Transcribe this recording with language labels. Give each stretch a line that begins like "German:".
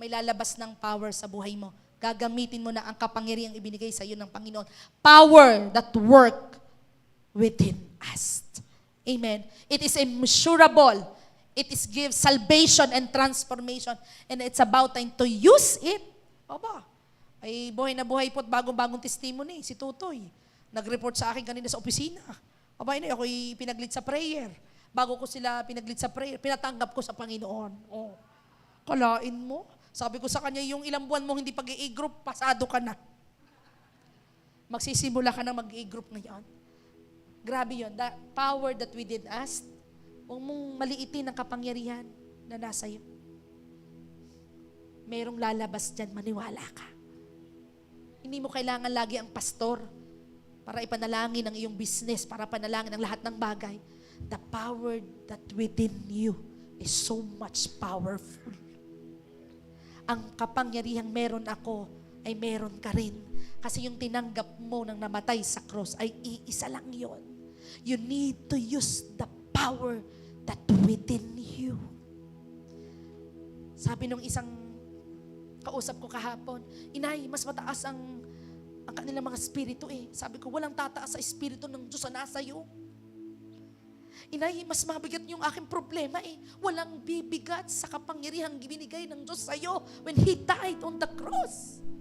Filipino: May lalabas ng power sa buhay mo. Gagamitin mo na ang kapangyarihang ibinigay sa iyo ng Panginoon.
English: Power that work within us. Amen. It is immeasurable. It is give salvation and transformation. And it's about time to use it.
Filipino: Aba, ay buhay na buhay po at bagong-bagong testimony. Si Tutoy, nag-report sa akin kanina sa opisina. Aba, ako'y pinaglit sa prayer. Bago ko sila pinaglit sa prayer, pinatanggap ko sa Panginoon. Oh, kalain mo. Sabi ko sa kanya, yung ilang buwan mo hindi pag-i-group, pasado ka na. Magsisimula ka na mag-i-group ngayon. Grabe yun.
English: The power that within us,
Filipino: huwag mong maliitin ang kapangyarihan na nasa iyo. Merong lalabas dyan, maniwala ka. Hindi mo kailangan lagi ang pastor para ipanalangin ang iyong business, para panalangin ang lahat ng bagay.
English: The power that within you is so much powerful.
Filipino: Ang kapangyarihang meron ako ay meron ka rin. Kasi yung tinanggap mo nang namatay sa cross ay iisa lang yon.
English: You need to use the power that within you.
Filipino: Sabi nung isang kausap ko kahapon, Inay, mas mataas ang kanilang mga espiritu eh. Sabi ko, walang tataas sa espiritu ng Diyos na nasa iyo. Inay, mas mabigat yung aking problema eh. Walang bibigat sa kapangyarihang binigay ng Diyos sa iyo
English: when He died on the cross.